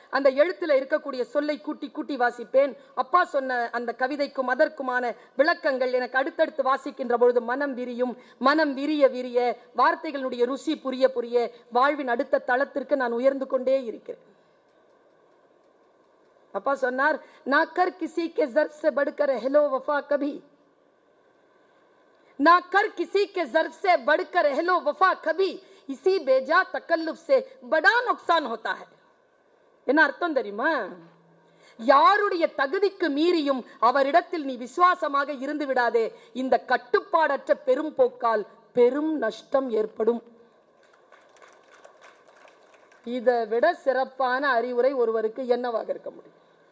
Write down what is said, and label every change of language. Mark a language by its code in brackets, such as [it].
[ta] அந்த எழுத்துல இருக்கக்கூடிய சொல்லை கூட்டி கூட்டி வாசிப்பேன். அப்பா சொன்ன அந்த கவிதைக்கும் அதற்குமான விளக்கங்கள் எனக்கு அடுத்தடுத்து வாசிக்கின்ற பொழுது மனம் விரியும். மனம் விரிய விரிய வார்த்தைகளுடைய ருசி புரிய புரிய வாழ்வின் அடுத்த தளத்திற்கு நான் உயர்ந்து கொண்டே இருக்கிறேன். அப்பா சொன்னார், [hi] ना कर किसी के ज़र्फ़ से बढ़कर हेलो वफा कभी, ना कर किसी के ज़र्फ़ से बढ़कर हेलो वफा कभी, इसी बेजा तकल्लुफ से बड़ा नुकसान होता है. [ta] என்ன அர்த்தம் தெரியுமா? யாருடைய தகுதிக்கு மீறியும் அவரிடத்தில் நீ விசுவாசமாக இருந்து விடாதே. இந்த கட்டுப்பாடற்ற பெரும் போக்கால் பெரும் நஷ்டம் ஏற்படும். இதை விட சிறப்பான அறிவுரை ஒருவருக்கு என்னவாக இருக்க முடியும்?